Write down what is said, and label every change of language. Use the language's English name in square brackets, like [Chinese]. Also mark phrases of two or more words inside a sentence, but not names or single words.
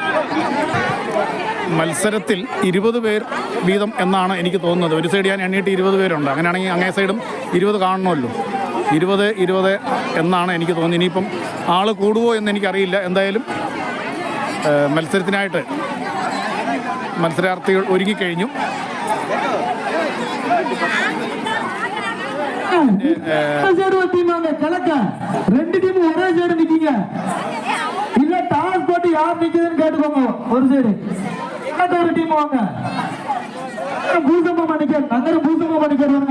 [Malayalam] മത്സരത്തിൽ 20 പേർ വീതം എന്നാണ് എനിക്ക് തോന്നുന്നത്. ഒരു സൈഡ് ഞാൻ എണ്ണിയിട്ട് 20 പേരുണ്ട്. അങ്ങനെയാണെങ്കിൽ അങ്ങേ സൈഡും 20 കാണണമല്ലോ. 20 എന്നാണ് എനിക്ക് തോന്നുന്നത്. ഇനിയിപ്പം ആൾ കൂടുമോ എന്ന് എനിക്കറിയില്ല. എന്തായാലും മത്സരത്തിനായിട്ട് മത്സരാർത്ഥികൾ ഒരുങ്ങിക്കഴിഞ്ഞു. [Tamil] ஒரு டீம் வாங்க, பூசமா மணிக்கர் நகர பூசமா மணிக்கர் வாங்க.